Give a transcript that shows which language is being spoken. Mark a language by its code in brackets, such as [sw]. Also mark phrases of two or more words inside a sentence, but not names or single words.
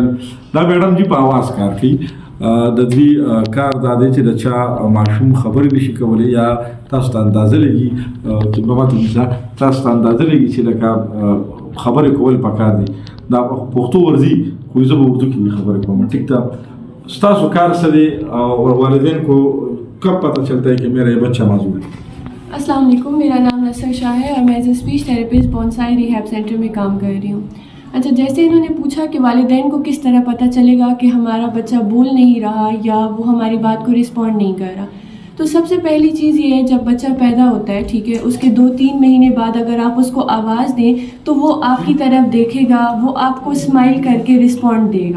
[ps] دا میډم جي په اواز کار کوي. د دوی کار دا دی چې د چا ماشوم خبرې نشي کولی یا تاسو ته اندازه لګي چې په ماته تاسو ته اندازه لګي چې لکه خبرې کول پکار دي. دا پښتو ورځي خو زه به اردو کې خبرې کوم. ٹھیک ده. ستاسو کار څه دی او [ur] والدین کو کب پتہ چلتا ہے کہ میرا یہ بچہ معذور ہے؟ السلام علیکم، میرا نام نصر شاہ ہے اور میں [en] as a speech therapist [ur] بونسائی ریہیب سینٹر میں کام کر رہی ہوں. اچھا، جیسے انہوں نے پوچھا کہ والدین کو کس طرح پتہ چلے گا کہ ہمارا بچہ بول نہیں رہا یا وہ ہماری بات کو رسپونڈ نہیں کر رہا، تو سب سے پہلی چیز یہ ہے جب بچہ پیدا ہوتا ہے، ٹھیک ہے، اس کے 2-3 مہینے بعد اگر آپ اس کو آواز دیں تو وہ آپ کی طرف دیکھے گا، وہ آپ کو اسمائل کر کے رسپونڈ دے گا.